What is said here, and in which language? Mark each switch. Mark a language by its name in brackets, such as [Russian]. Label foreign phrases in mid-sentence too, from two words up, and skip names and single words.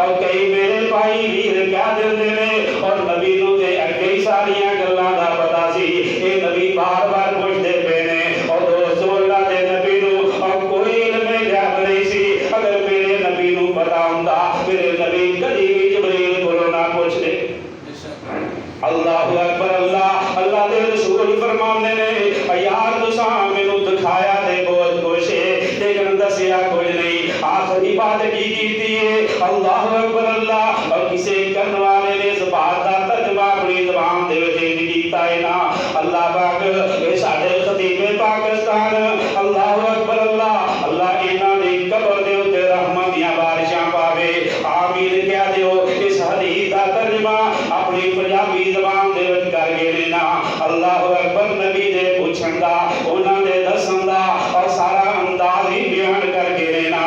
[Punjabi] اور کئی میرے بھائی ویر کہہ دیندے نے اور نبی نوں تے اگے ہی ساریاں گلاں دا پتا سی. یہ نبی بار بار پچھدے پے نے اور دوستو اللہ دے نبی نوں اور کوئی علم غیب نہیں سی. اگر میرے نبی نوں پتا ہندا میرے نبی کدی بھی جبریل کولوں نہ پچھدے. [Arabic] الله أكبر [Punjabi] اللہ۔ اللہ دے رسول فرماندے نے یار تساں مینوں دکھایا تے بہت کجھ ہے، لیکن دسیا کجھ نہیں. آخری بات کی کیتی ہے. [Arabic] الله أكبر [Punjabi] اللہ. اور کسی کرن والے نے اس بات کا ترجمہ اپنی زبان دے وچ نہیں کیتا ہے نا. اللہ پاک یہ ساڈے خطیب پاکستان [Arabic] الله أكبر [Punjabi] اللہ. اللہ انہاں دی قبر دے اتے رحمت دیاں بارشاں پاوے. آمین کہہ دیو. اس حدیث کا ترجمہ اپنی پنجابی زبان دے وچ کر گئے نے نا. [Arabic] الله أكبر. [Punjabi] نبی دے پچھن دا، اوہناں دے دسن دا اور سارا انداز ہی بیان کر گئے نے نا.